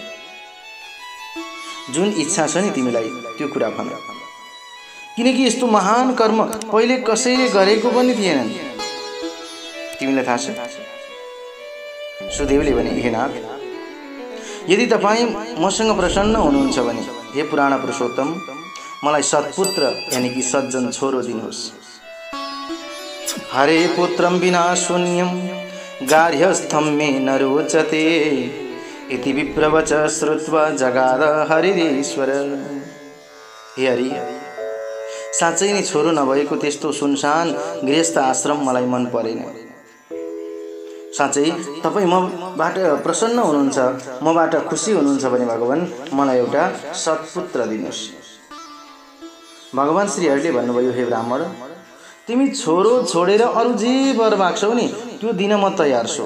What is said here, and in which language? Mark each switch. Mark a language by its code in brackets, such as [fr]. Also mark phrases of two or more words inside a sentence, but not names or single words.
[ne] जुन इच्छा छ नि तिमीलाई त्यो कुरा भन, किनकि यस्तो महान कर्म पहिले कसैले गरेको पनि थिएनन्। तिमीलाई थाहा छ? सुदेवले भने, हे नाथ, यदि तपाईँ मसँग प्रसन्न हुनुहुन्छ भने हे पुराण पुरुषोत्तम, मलाई सत्पुत्र यानी कि सज्जन छोरो दिनुहोस्। [sa] हरे पुत्रं विना शून्यं गार्हस्थं मे न रोचते इति विप्रवच श्रुत्वा जगाद हरिरेश्वर। [ne] हे हरि, साँच्चै नै छोरो नभएको त्यस्तो सुनसान गृहस्थ आश्रम मलाई मन परेन। साँच्चै तपाईँ मबाट प्रसन्न हुनुहुन्छ, मबाट खुसी हुनुहुन्छ भने भगवान मलाई एउटा सत्पुत्र दिनुहोस्। भगवान श्रीहरिले भन्नुभयो, हे ब्राह्मण, तिमी छोरो छोडेर अरू जे वर माग्छौ नि त्यो दिन म तयार छु।